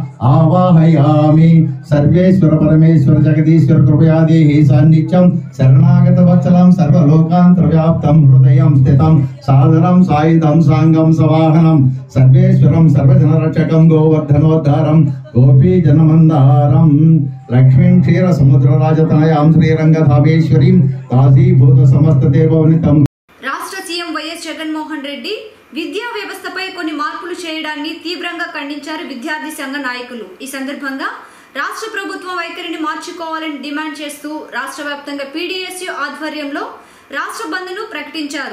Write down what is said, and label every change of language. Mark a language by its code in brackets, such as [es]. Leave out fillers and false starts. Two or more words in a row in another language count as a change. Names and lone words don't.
[sa] आवाहयामि सर्वेश्वर परमेश्वर जगदीश्वर कृपया देहि सान्निध्यं शरणागत वत्सलं सर्वलोकांतर व्याप्तं हृदयं स्थितं सादरं सायुधं सांगं सवाहनं सर्वेश्वरं सर्वजनरक्षकं गोवर्धनोद्धारं गोपी जनमन्दारं लक्ष्मीं क्षीर समुद्रराजतनयां श्रीरंगधामेश्वरीं काशीभूत समस्त देववनितं [te] రాష్ట్ర సీఎం వైఎస్ జగన్మోహన్ రెడ్డి విద్యా వ్యవస్థపై కొన్ని మార్పులు చేయడాన్ని తీవ్రంగా ఖండించారు విద్యార్థి సంఘ నాయకులు. ఈ సందర్భంగా రాష్ట్ర ప్రభుత్వం వైఖరిని మార్చుకోవాలని డిమాండ్ చేస్తూ రాష్ట్ర వ్యాప్తంగా పీడీఎస్యూ ఆధ్వర్యంలో రాష్ట్ర బంద్ను ప్రకటించారు.